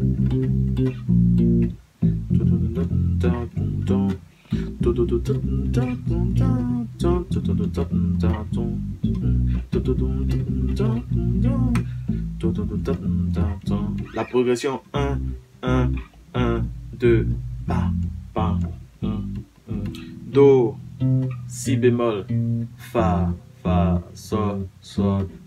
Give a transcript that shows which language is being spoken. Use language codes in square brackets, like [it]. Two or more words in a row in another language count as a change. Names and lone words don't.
[fr] La progression 1, 1, 1, 2, pa, pa, 1, 1. Do, si bémol, fa, fa, sol, sol.